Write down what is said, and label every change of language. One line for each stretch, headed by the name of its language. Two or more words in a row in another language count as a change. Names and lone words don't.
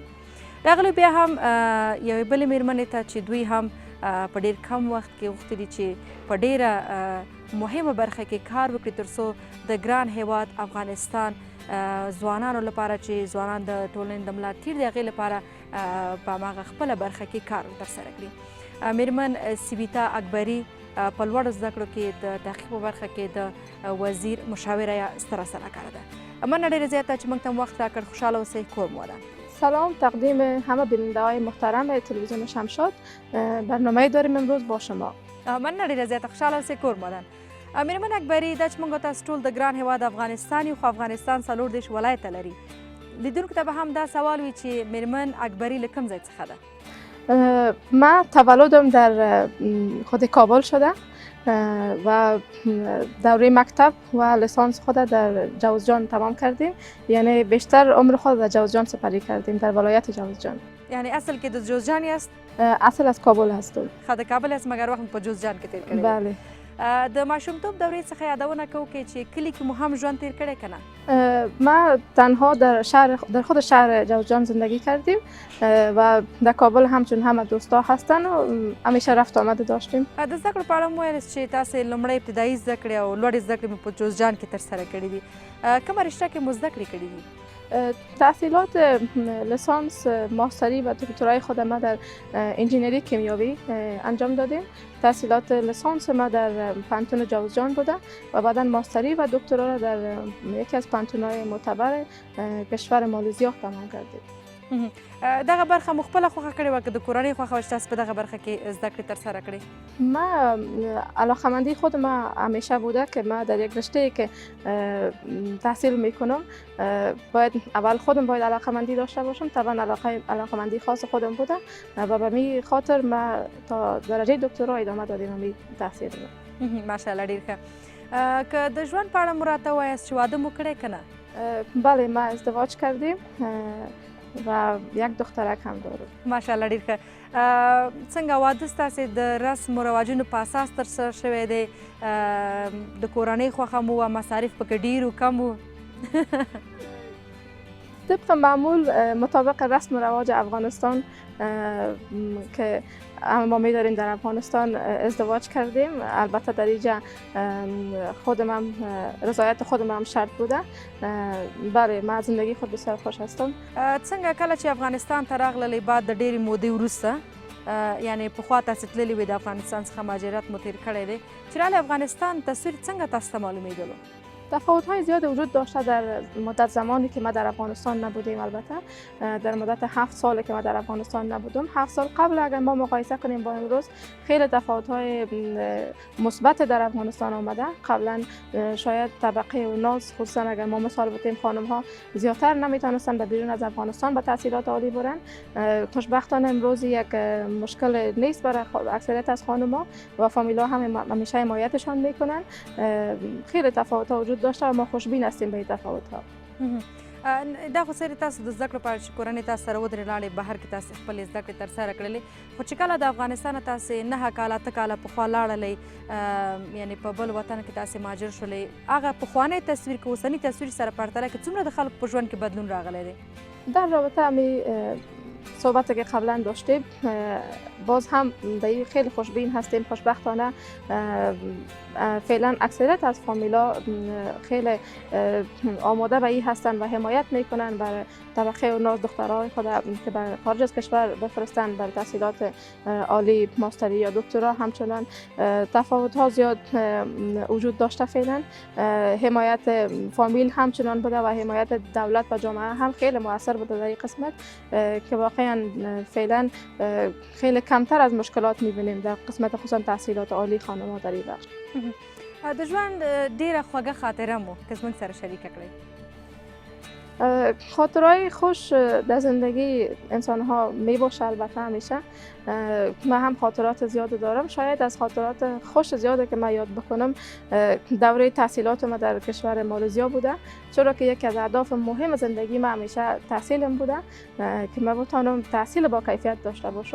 Pashto: راغلو بیا هم یوې بلې مېرمنې ته چې دوی هم په ډېر کم وخت کې غوښتي دي چې په ډېره مهمه برخه کې کار وکړي تر څو د ګران هیواد افغانستان ځوانانو لپاره چې ځوانان د ټولنې د ملا تیر دي هغې لپاره په هماغه خپله برخه کې کار ترسره کړي. مېرمن سویتا اکبري په لوړو زده کړو کې د تحقیق په برخه کې د وزیر مشاوره یا ستره سلاکاره ده. مننه ډېره زیاته چې موږ ته مو وخت راکړ. خوشحاله اوسئ. کور مو ودان.
Persian: سلام تقدیم همه بیننده های محترم تلویزیون شمشاد. برنامه داریم امروز با شما.
Pashto: مننه ډېره زیاته. خوشحاله اوسئ. کور مو ودان. مېرمن اکبري دا چې موږ تاسو ټول د ګران هیواد افغانستان یو خو افغانستان 40 ولایته لري. لیدونکو ته به هم دا سوال وي چې مېرمن اکبري له کوم ځای څخه ده؟
Persian: من تولدم در خود کابل شده و دوره مکتب و لیسانس خود در جوزجان تمام کردیم، یعنی بیشتر عمر خود در جوزجان سپری کردیم، در ولایت جوزجان.
Pashto: یعنی اصل کې د جوزجان است؟
Persian: اصل از کابل هستم.
Pashto: د کابل است مګر وخت په جوزجان کې تیر کړی؟
Persian: بله.
Pashto: د ماشومتوب دورې څخه یادونه کوو چې کلی کې مو هم ژوند تیر کړی که نه؟
Persian: ما تنها در خود شهر جوزجان زندگی کردیم و در کابل همچون همه دوستا هستن و همیشه رفت آمده داشتیم.
Pashto: د زده کړو په اړه مو ویل چې تاسې لومړی ابتدایي زده کړې او لوړې زده کړې مو په جوزجان کې ترسره کړي دي. کومه رشته کې مو زده کړې کړي دي؟
Persian: تحصیلات لیسانس، ماستری و دکترای خود ما در انجینری کیمیاوی انجام دادیم. تحصیلات لیسانس ما در پانتون جوزجان بوده و بعدا ماستری و دکترا را در یکی از پانتون‌های معتبر کشور مالزیا تمام کردیم.
Pashto: دغه برخه مو خپله خوښه کړې وه که د کورنۍ خوښه وه چې تاسو په دغه برخه کې زده کړې ترسره کړې؟
Persian: ما علاقه‌مندی خود ما همیشه بوده که ما در یک رشته که تحصیل میکنم باید اول خودم باید علاقه‌مندی داشته باشم. طبعا علاقه‌مندی خاص خودم بوده و به می خاطر ما تا درجه دکترا ادامه دادیم می تحصیل.
Pashto: ماشاءالله ډېر ښه. که د ژوند په اړه مو راته ووایاست چې واده مو کړی که نه؟
Persian: بله ما ازدواج کردیم و یک دخترک هم دارم.
Pashto: ماشاءالله ډېر ښه. څنګه واده ستاسې د رسم و رواجونو په اساس ترسره شوی دی؟ د کورنۍ خوښه مو وه؟ مصارف پکې ډېر و کم و؟
Persian: طبق معمول مطابق رسم و رواج افغانستان که ما می‌داریم در افغانستان ازدواج کردیم. البته در اینجا خودم هم رضایت خودم هم شرط بوده. بله ما زندگی خود بسیار خوش هستم.
Pashto: څنګه کله چې افغانستان ته راغللی بعد د ډېرې مودې وروسته یعنی پخوا تاسې تللي وې د افغانستان څخه مهاجرت مو تېر کړی دی چې راغلی افغانستان تصویر څنګه تاسو ته معلومېدلو؟
Persian: تفاوت‌های زیاد وجود داشته در مدت زمانی که ما در افغانستان نبودیم. البته در مدت 7 سالی که ما در افغانستان نبودم، 7 سال قبل اگر ما مقایسه کنیم با امروز خیلی تفاوت‌های مثبت در افغانستان آمده. قبلا شاید طبقه و ناز خصوصا اگر ما مثال بزنیم خانم‌ها زیادتر نمیتونستن به بیرون از افغانستان به تحصیلات عالی برن. خوشبختانه امروز یک مشکل نیست برای اکثریت از خانم‌ها و فامیل‌ها هم همیشه حمایتشان میکنن. خیلی تفاوت‌ها وجود داشته و ما خوشبین هستیم به این تفاوت‌ها.
Pashto: دا خو سری تاسو د زده کړو په اړه چې کورنۍ تاسو سره ودرې لاړې بهر کې تاسې خپلې زده کړې ترسره کړلې خو چې کله د افغانستانه تاسې 9 کاله 8 کاله پخوا لاړلئ یعنی په بل وطن کې تاسې مهاجر شولئ هغه پخوانی تصویر که اوسني تصویر سره پرتله کې څومره د خلکو په ژوند کې بدلون راغلی دی؟
Persian: در رابطه همی صحبتی که قبلا داشتیم باز هم در خیلی خوشبین هستیم. خوشبختانه فعلا اکثریت از فامیلا خیلی آماده به این هستن و حمایت میکنن برای طبقه و ناز دخترای خود که به خارج از کشور بفرستن برای تحصیلات عالی، ماستری یا دکترا. همچنان تفاوت ها زیاد وجود داشته. فعلا حمایت فامیل همچنان بوده و حمایت دولت و جامعه هم خیلی موثر بوده در این قسمت که واقعا فعلا خیلی کمتر از مشکلات میبینیم در قسمت خصوصا تحصیلات عالی خانم‌ها در این بخش.
Pashto: د ژوند ډیره خوږه خاطره مو که زموږ سره شریکه کړئ؟
Persian: خاطرهای خوش در زندگی انسان ها می باشه البته همیشه. من هم خاطرات زیاد دارم. شاید از خاطرات خوش زیاده که من یاد بکنم دوره تحصیلات ما در کشور مالزیا بوده، چرا که یکی از اهداف مهم زندگی من همیشه تحصیلم بوده که من بتونم تحصیل با کیفیت داشته باشم.